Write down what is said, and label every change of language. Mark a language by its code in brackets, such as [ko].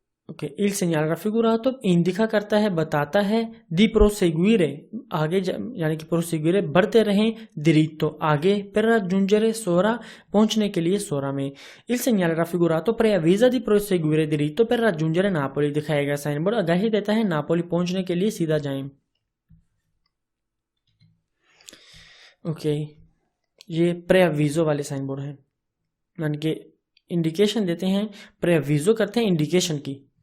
[hi] Okay, [it] il segnale raffigurato indica [hi] करता है, बताता है, [it] di proseguire [hi] आगे यानी कि [it] proseguire [hi] बढ़ते रहें, [it] diritto [hi] आगे, [it] per raggiungere [hi] सोरा पहुंचने के लिए सोरा में। [it] Il segnale raffigurato preavvisa di proseguire diritto per raggiungere Napoli। [hi] दिखाया गया साइन बोर्ड आगाही देता है नापोली पहुंचने के लिए सीधा जाएं। ओके, ये प्रेविजो वाले साइन बोर्ड है, यानी कि इंडिकेशन देते हैं, प्रेविजो करते हैं इंडिकेशन की।